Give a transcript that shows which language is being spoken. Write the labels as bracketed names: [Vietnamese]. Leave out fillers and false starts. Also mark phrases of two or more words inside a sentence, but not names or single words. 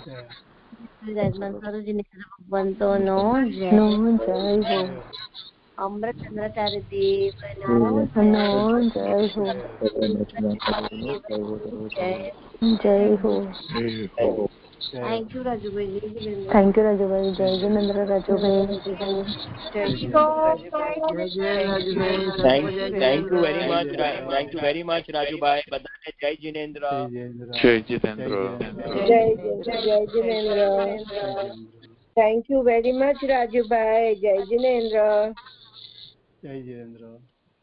[Gujarati] ભગવંતો નો જય હો. [Hindi] अमृत चंद्राचार्य देव जय हो. जय हो. [English] Thank you Raju bhai. Thank you Raju bhai. [Hindi] जय जिनेन्द्र राजू भाई. [English] Thank you very much. Thank you very much, Raju bhai. [Hindi] बधाई. जय जिनेन्द्र. जय जितेंद्र. जय जिनेन्द्र. [English] thank you very much [Gujarati] રાજુભાઈ. જય જિનેન્દ્ર. જય જીનેન્દ્ર.